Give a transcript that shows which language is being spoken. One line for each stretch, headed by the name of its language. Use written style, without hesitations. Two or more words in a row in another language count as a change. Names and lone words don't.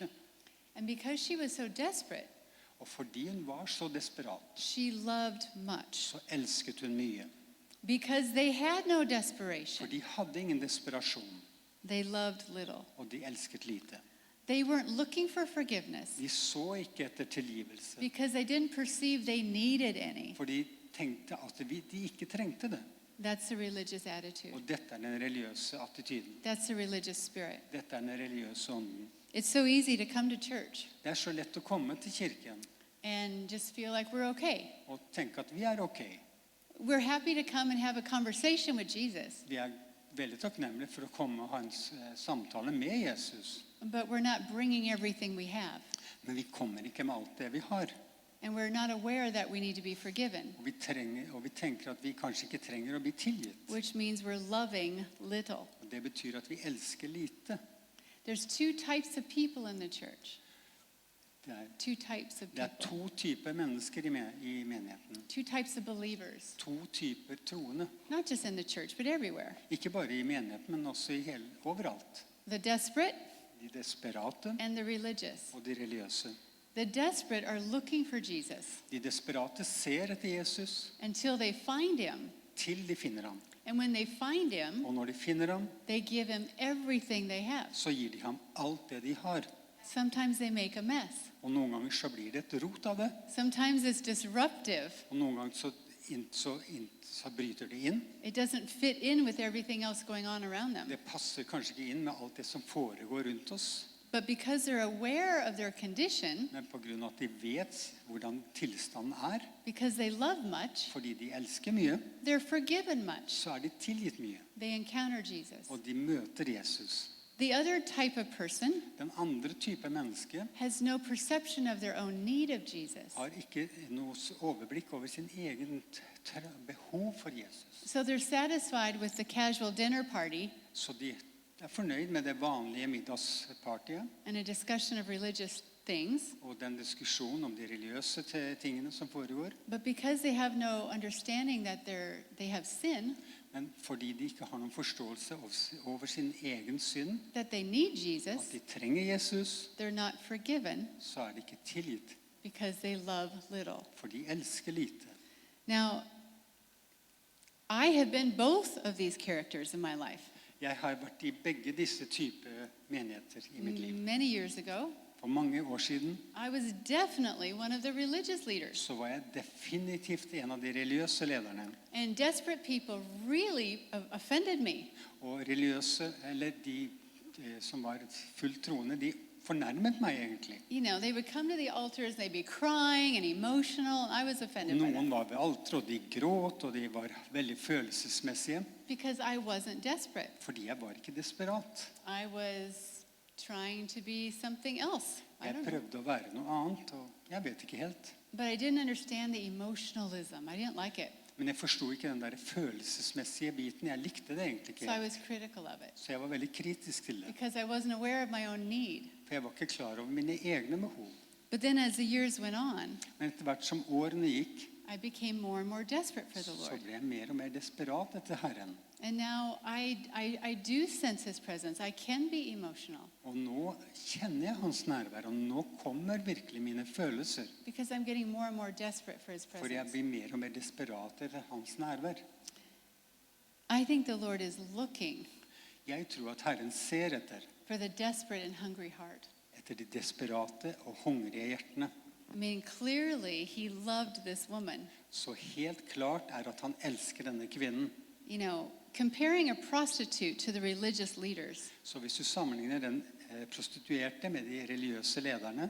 English: And because she was so desperate,
Norwegian: Og fordi hun var så desperat,
English: she loved much.
Norwegian: så elsket hun mye.
English: Because they had no
Norwegian: For
English: desperation,
Norwegian: de hadde ingen desperasjon,
English: they loved little.
Norwegian: og de elsket lite.
English: They weren't looking for forgiveness
Norwegian: De så ikke etter tilgivelse,
English: because they didn't perceive they needed any.
Norwegian: for de tenkte at de ikke trengte det.
English: That's a religious attitude.
Norwegian: Og dette er den religiøse attityden.
English: That's a religious spirit.
Norwegian: Dette er den religiøse ånden.
English: It's so easy to come to church
Norwegian: Det er så lett å komme til kirken
English: and just feel like we're okay.
Norwegian: og tenke at vi er ok.
English: We're happy to come and have a conversation with Jesus,
Norwegian: Vi er veldig takknemlige for å komme og ha en samtale med Jesus.
English: but we're not bringing everything we have.
Norwegian: Men vi kommer ikke med alt det vi har.
English: And we're not aware that we need to be forgiven,
Norwegian: Og vi tenker at vi kanskje ikke trenger å bli tilgitt.
English: which means we're loving little.
Norwegian: Og det betyr at vi elsker lite.
English: There's two types of people in the church. Two types of
Norwegian: Det er
English: people.
Norwegian: to typer mennesker i menigheten.
English: Two types of believers.
Norwegian: To typer troende.
English: Not just in the church, but everywhere.
Norwegian: Ikke bare i menigheten, men også overalt.
English: The desperate
Norwegian: De desperate
English: and the religious.
Norwegian: og de religiøse.
English: The desperate are looking for Jesus
Norwegian: De desperate ser etter Jesus
English: until they find him.
Norwegian: til de finner ham.
English: And when they find him,
Norwegian: Og når de finner ham,
English: they give him everything they have.
Norwegian: så gir de ham alt det de har.
English: Sometimes they make a mess.
Norwegian: Og noen ganger så blir det et rot av det.
English: Sometimes it's disruptive.
Norwegian: Og noen ganger så bryter det inn.
English: It doesn't fit in with everything else going on around them.
Norwegian: Det passer kanskje ikke inn med alt det som foregår rundt oss.
English: But because they're aware of their condition,
Norwegian: Men på grunn av at de vet hvordan tilstanden er,
English: because they love much,
Norwegian: fordi de elsker mye,
English: they're forgiven much.
Norwegian: så er de tilgitt mye.
English: They encounter Jesus.
Norwegian: Og de møter Jesus.
English: The other type of person
Norwegian: Den andre type menneske
English: has no perception of their own need of Jesus.
Norwegian: har ikke noe overblikk over sin egen behov for Jesus.
English: So they're satisfied with the casual dinner party
Norwegian: Så de er fornøyd med det vanlige middagspartiet
English: and a discussion of religious things,
Norwegian: og den diskusjonen om de religiøse tingene som foregår.
English: but because they have no understanding that they have sin,
Norwegian: Men fordi de ikke har noen forståelse over sin egen synd,
English: that they need
Norwegian: at
English: Jesus,
Norwegian: de trenger Jesus,
English: they're not forgiven
Norwegian: så er de ikke tilgitt,
English: because they love little.
Norwegian: for de elsker lite.
English: Now, I have been both of these characters in my life.
Norwegian: Jeg har vært i begge disse typer menigheter i mitt liv.
English: Many years ago,
Norwegian: For mange år siden
English: I was definitely one of the religious leaders.
Norwegian: så var jeg definitivt en av de religiøse lederne.
English: And desperate people really offended me.
Norwegian: Og religiøse, eller de som var fullt troende, de fornærmet meg egentlig.
English: You know, they would come to the altars, they'd be crying and emotional, and I was offended by
Norwegian: Noen
English: them
Norwegian: var ved alteret, og de gråt, og de var veldig følelsesmessige,
English: because I wasn't desperate.
Norwegian: fordi jeg var ikke desperat.
English: I was trying to be something else. I
Norwegian: Jeg
English: don't know.
Norwegian: prøvde å være noe annet, og jeg vet ikke helt.
English: But I didn't understand the emotionalism. I didn't like it.
Norwegian: Men jeg forstod ikke den der følelsesmessige biten. Jeg likte det egentlig
English: So I
Norwegian: ikke.
English: was critical of it
Norwegian: Så jeg var veldig kritisk til det.
English: because I wasn't aware of my own need.
Norwegian: For jeg var ikke klar over mine egne behov.
English: But then as the years went on,
Norwegian: Men etter hvert som årene gikk,
English: I became more and more desperate for the
Norwegian: så
English: Lord.
Norwegian: ble jeg mer og mer desperat etter Herren.
English: And now I do sense His presence. I can be emotional
Norwegian: Og nå kjenner jeg hans nærvær, og nå kommer virkelig mine følelser.
English: because I'm getting more and more desperate for His
Norwegian: For jeg
English: presence.
Norwegian: blir mer og mer desperat etter hans nærvær.
English: I think the Lord is looking
Norwegian: Jeg tror at Herren ser
English: for the desperate and hungry heart.
Norwegian: etter de desperate og hungrige hjertene.
English: I mean, clearly He loved this woman.
Norwegian: Så helt klart er at han elsker denne kvinnen.
English: You know, comparing a prostitute to the religious leaders,
Norwegian: Så hvis du sammenligner den prostituerte med de religiøse lederne.